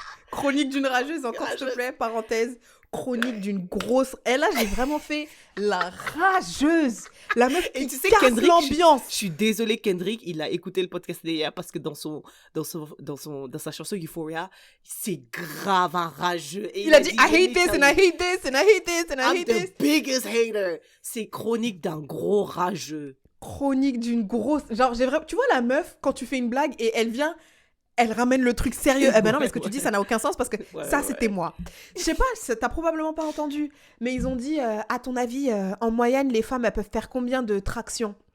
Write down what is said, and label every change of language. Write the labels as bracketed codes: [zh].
[fr] Chronique d'une rageuse, encore, s'il te plaît, parenthèse. Chronique d'une grosse... Et là, j'ai vraiment fait la rageuse. La meuf qui casse l'ambiance. Je suis désolée, Kendrick, il a écouté le podcast d'hier parce que dans sa chanson Euphoria, c'est grave un rageux. Et il a dit [en] I hate this and I hate this and I hate this and I hate this. I'm the biggest hater. [fr] C'est chronique d'un gros rageux. Chronique d'une grosse... Genre, tu vois la meuf, quand tu fais une blague et elle vient... Elle ramène le truc sérieux. Eh ben non, mais ce que tu dis, ça n'a aucun sens parce que c'était moi. Je sais pas, t'as probablement pas entendu. Mais ils ont dit, à ton avis, en moyenne, les femmes, elles peuvent faire combien de tractions?